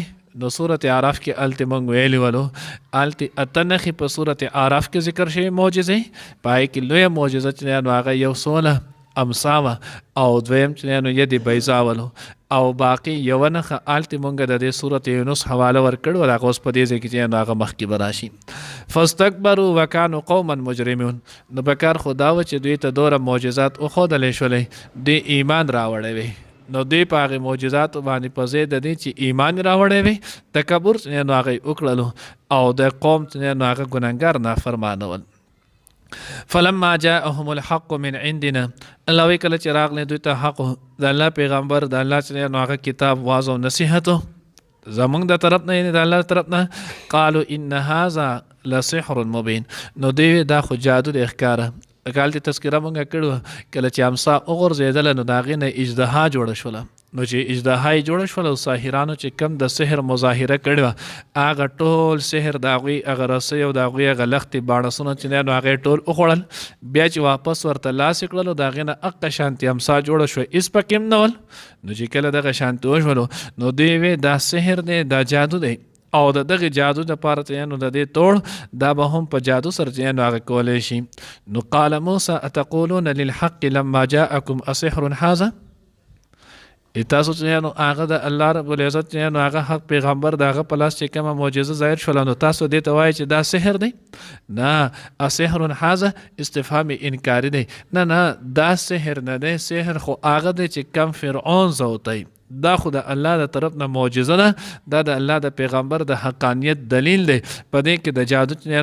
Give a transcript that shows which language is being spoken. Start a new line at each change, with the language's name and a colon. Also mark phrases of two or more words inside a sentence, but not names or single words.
Pashto: نو سورۃ اعراف کې الته مونږ ویلی ولو الته اتنخي په سورۃ اعراف کې ذکر شوی معجزه پای کې لوی معجزه چې نو هغه یو 16 امساوه او دویم چې نو یدی بیضا ولو او باقی یو نه الته مونږ د دې سورۃ یونس حواله ورکړو هغه اوس په دې ځای کې چې نو هغه مخکې براشي.
Arabic: فاستكبروا وكانوا قوما مجرمون.
Pashto: نو بکار خدا و چې دوی ته دوره معجزات او خودلې شولې دی ایمان راوړې وي نو دی په هغه معجزات باندې په ځای د دې چې ایمان راوړی وي تکبر نو هغه وکړلو او د قوم نو هغه ګناهګار نافرمانه ول.
Arabic: فلما جاءهم الحق من عندنا
Pashto: الله وی کله چې راغلی دوی ته حق د الله پیغمبر د الله چې نو هغه کتاب واعظ او نصیحت زمونږ د طرف نه د الله طرف نه
Arabic: قالوا ان هذا لسحر مبين.
Pashto: نو دی دا خو جادو د ښکاره کالتې تذکره مونږ کړو کله چې امسا وغورځېدله نو د هغې نه اژدها جوړه شوله نو چې اژدها یې جوړه شوله او ساحرانو چې کم د سحر مظاهره کړې وه هغه ټول سحر د هغوی هغه رسۍ او د هغوی هغه لښتې باڼسونه چې دی نو هغې ټول وخوړل بیا چې واپس ورته لاس یې کړل او د هغې نه هغه شانتې امسا جوړه شوه هېڅ پکې هم نه ول نو چې کله دغه شانتې وشولو نو دوی وې دا سحر دی دا جادو دی او د دغه جادو دپاره چې نو د دې توړ دا به هم په جادو سره چې نو هغه کولی شي نو
Arabic: قال موسی اتقولون للحق لما جاءکم اسحر هذا
Pashto: تاسو چې نو هغه د الله رب العزت چې نو هغه حق پیغمبر د هغه په لاس چې کومه معجزه ظاهر شوله نو تاسو دې ته وایئ چې دا سحر دی نه
Arabic: اسحر هذا
Pashto: استفهام انکاري دی نه دا سحر نه دی سحر خو هغه دی چې کم فرعون زوتی دا خو د الله د طرف نه معجزه ده دا د الله د پیغمبر د حقانیت دلیل دی په دې کې د جادو چې